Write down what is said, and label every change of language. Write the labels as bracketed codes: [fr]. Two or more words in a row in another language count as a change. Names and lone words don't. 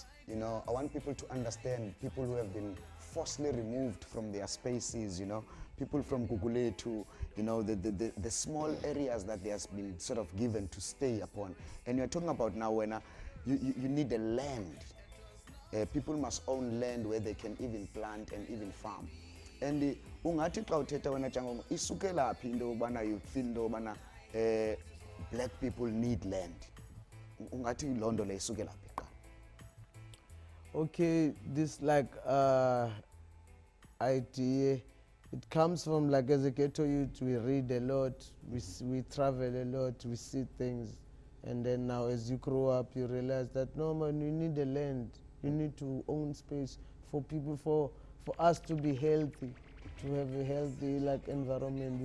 [en] You know, I want people to understand people who have been forcibly removed from their spaces, you know, people from Gugule to, you know, the small areas that they has been sort of given to stay upon. And you're talking about now when you need a land. People must own land where they can even plant and even farm. [xh] And ungathi xa uthetha wena Jah Congo isukela phi into yobana [en] you feel [xh] into yobana [en] black people need land. [xh] Ungathi loo nto le isukela phi qala? [en] Okay, this like idea, it comes from like as a ghetto youth, we read a lot, we travel a lot, we see things, and then now as you grow up you realize that no man, you need the land, you need to own space for people, for us to be healthy, to have a healthy like environment.